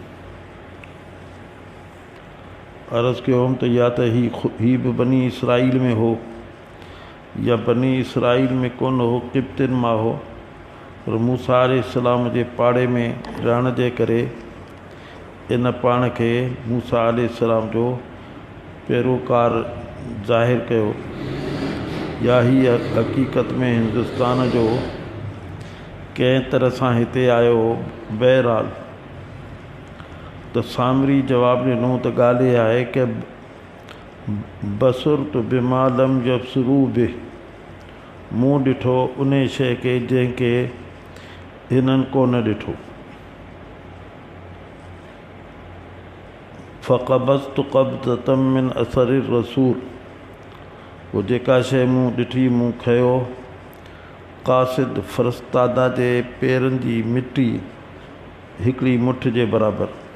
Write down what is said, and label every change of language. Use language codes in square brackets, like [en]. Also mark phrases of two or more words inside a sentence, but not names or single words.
[sd] अर्ज़ु कयो हुअमि त या त ही बि बनी इसराईल में हो या बनी इसराईल में कोन हो, क़िब्तियुनि मां हो, पर मूसा अलैहिस्सलाम जे पाड़े में रहण जे करे इन पाण खे मूसा अलैहिस्सलाम जो पैरोकार ज़ाहिर कयो, या ही हक़ीक़त में हिंदुस्तान जो कंहिं तरह सां हिते आयो। बहरहाल त सामिरी जवाबु ॾिनो त ॻाल्हि इहा आहे कि [ar] بصرت بما لم يبصروا به, [sd] मूं ॾिठो उन शइ खे जंहिंखे हिननि कोन ॾिठो। [ar] فقبضت قبضة من أثر الرسول, [sd] पोइ जेका शइ मूं ॾिठी मूं खयो क़ासिद फ़रिश्तादा जे पेरनि जी मिटी हिकिड़ी मुठ जे बराबरि।